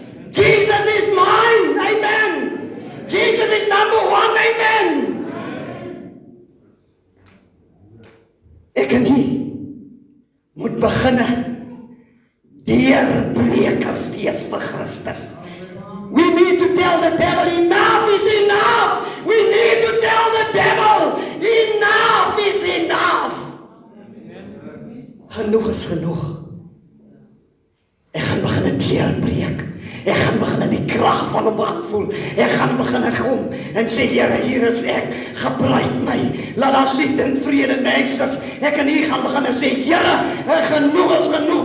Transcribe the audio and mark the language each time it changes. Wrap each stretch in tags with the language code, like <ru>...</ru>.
<en>Jesus is mine. Amen. Jesus is number one. Amen.</en> <af>Ek en jy moet beginne deurbrekers wees vir Christus.</af> <en>We need to tell the devil, enough is enough. We need to tell the devil, enough is enough.</en> <af>Genoeg is genoeg. Ek gaan begin deurbreek. Ek gaan begin die krag van hom aanvoel. Ek gaan begin kom en sê, Here, hier is ek. Gebruik my. Laat daar liefde en vrede in my huis is. Ek en hier gaan begin en sê, Here, genoeg is genoeg.</af>